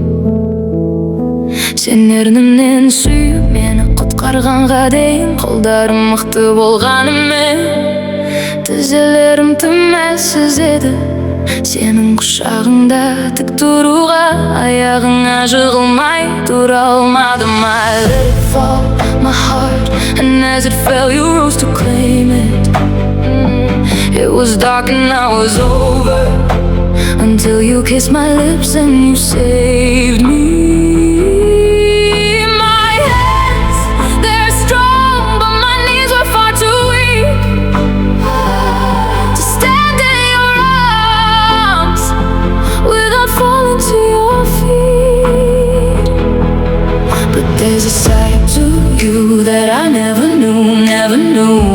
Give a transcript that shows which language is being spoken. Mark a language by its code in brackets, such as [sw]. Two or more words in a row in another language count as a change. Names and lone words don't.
[kk] Сен ернімнен сүйіп мені құтқарғанға дейін, қолдарым мықты болғанымен тізелерім тым әлсіз еді. Сенің құшағыңда тік тұруға аяғыңа жығылмай тұра алмадым. [en] I let it fall, my heart, and as it fell you rose to claim it. It was dark and I was over, until you kissed my lips and you saved me. There's a side to you that I never knew.